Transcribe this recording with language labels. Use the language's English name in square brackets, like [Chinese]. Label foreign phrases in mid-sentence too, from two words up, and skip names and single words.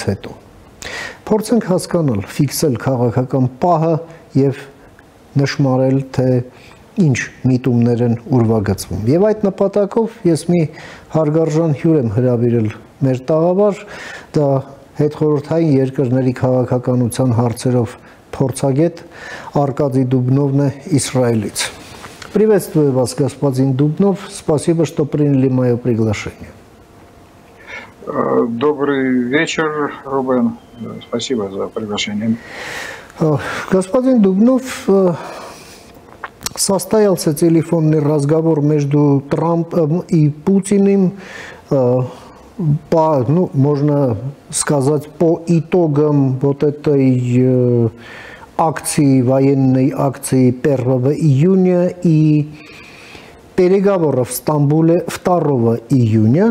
[Armenian] հետո։ Փորձենք հասկանալ, ֆիքսել քաղաքական պահը եւ նշмарել, թե ինչ միտումներ են ուրվագծվում։ Եվ այդ նպատակով ես մի հարգարժան հյուր եմ հրավիրել մեր տաղավար, դա հետխորհրդային երկրների քաղաքականության հարցերով փորձագետ Аркадий Дубнов է Իսրայելից։ [Russian] Приветствую вас, господин Дубнов. Спасибо, что приняли мое приглашение. Добрый вечер, Рубен. Спасибо за приглашение. Господин Дубнов, состоялся телефонный разговор между Трампом и Путиным по, ну, можно сказать, по итогам вот этой акции, военной акции 1 июня и переговоров в Стамбуле 2 июня.